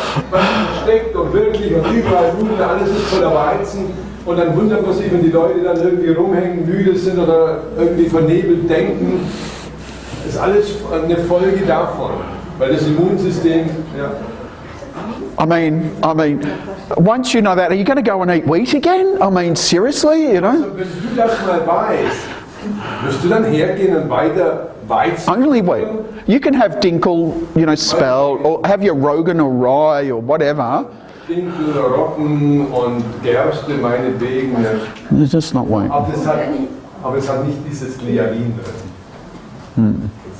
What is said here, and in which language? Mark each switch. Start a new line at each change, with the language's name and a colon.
German: Man steckt und wirklich und überall Nudeln, alles ist voller Weizen. Und dann wundert man sich, wenn die Leute dann irgendwie rumhängen, müde sind oder irgendwie vernebelt denken. Das ist alles eine Folge davon. Weil das Immunsystem, ja.
English: I mean, once you know that, are you going to go and eat wheat again? I mean, seriously, you know?
German: Also, wenn du das mal weißt, wirst du dann hergehen und weiter Weizen
English: Only wheat. You can have dinkel, you know, spelt, or have your Rogan or rye or whatever.
German: Dinkel, Roggen und Gerste meinetwegen. Ja.
English: It's just not wheat.
German: Aber es hat nicht dieses Gliadin drin.